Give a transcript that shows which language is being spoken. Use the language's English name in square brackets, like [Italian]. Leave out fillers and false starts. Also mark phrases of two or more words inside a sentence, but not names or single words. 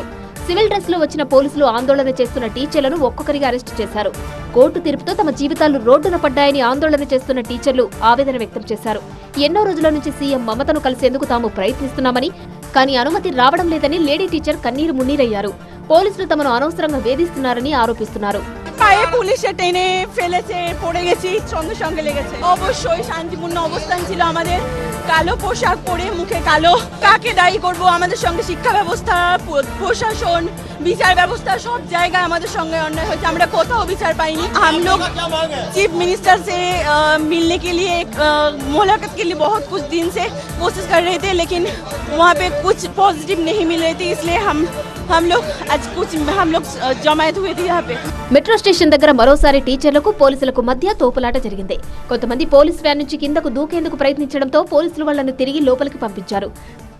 [English] civil dress [Telugu] లో వచ్చిన పోలీసులు ఆందోళన చేస్తున్న టీచర్లను ఒక్కొక్కరిగా అరెస్టు చేశారు. కోర్టు తీర్పుతో తమ జీవితాలు రోడ్డున పడ్డాయని ఆందోళన చేస్తున్న టీచర్లు ఆవేదన వ్యక్తం చేశారు. ఎన్నో రోజుల నుంచి సీఎం మమతను కలిసేందుకు తాము ప్రయత్నిస్తున్నామని, కానీ అనుమతి రావడం లేదని లేడీ టీచర్ కన్నీరు మున్నీరయ్యారు. పోలీసులు తమను అనవసరంగా వేధిస్తున్నారని ఆరోపిస్తున్నారు. [Bangla] পায়ে পুলিশে টেনে ফেলেছে, পড়ে গেছি, সঙ্গে সঙ্গে লেগেছে। অবশ্যই শান্তিপূর্ণ অবস্থান ছিল আমাদের। কালো পোশাক পরে, মুখে কালো, কাকে দায়ী করব? আমাদের সঙ্গে শিক্ষা ব্যবস্থা, প্রশাসন, বিচার ব্যবস্থা সব জায়গায় আমাদের সঙ্গে অন্যায় হয়েছে। আমরা কোথাও বিচার পাইনি। [Hindi] हम लोग [English] chief minister [Hindi] से मिलने के लिए, मुलाकात के लिए बहुत कुछ दिन से कोशिश कर रहे थे, लेकिन वहाँ पे कुछ पॉजिटिव नहीं मिल रही थी, इसलिए हम लोग आज कुछ जमायत हुए थे यहाँ पे। [English] metro station [Telugu] దగ్గర మరోసారి టీచర్లకు పోలీసులకు మధ్య తోపులాట జరిగింది. కొంతమంది [English] police van [Telugu] నుంచి కిందకు దూకేందుకు ప్రయత్నించడంతో పోలీసులు వాళ్లను తిరిగి లోపలికి పంపించారు.